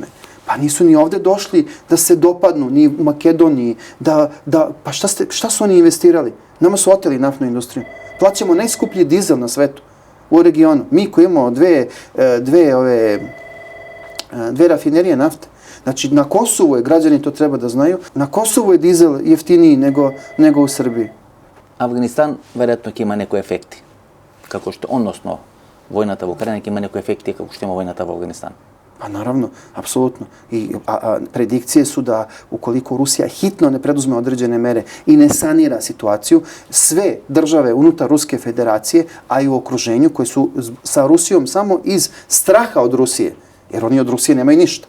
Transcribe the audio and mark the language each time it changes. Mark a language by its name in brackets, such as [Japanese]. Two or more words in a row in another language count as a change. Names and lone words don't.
[Serbian] Pa nisu ni ovde došli da se dopadnu, ni u Makedoniji, pa šta su oni investirali? Nama su oteli naftnu industriju. Plaćamo najskuplji dizel na svetu, u regionu. Mi koji imamo dve rafinerije nafte. Znači, na Kosovu je, građani to treba da znaju, na Kosovu je dizel jeftiniji nego u Srbiji. [Macedonian] Афганистан веројатно ќе има некои ефекти, како што, односно, војната во Украина ќе има некои ефекти како што има војната во Афганистан. [Serbian] Pa naravno, apsolutno. I predikcije su da ukoliko Rusija hitno ne preduzme određene mere i ne sanira situaciju, sve države unutar Ruske federacije, a i u okruženju koje su sa Rusijom samo iz straha od Rusije, jer oni od Rusije nemaju ništa.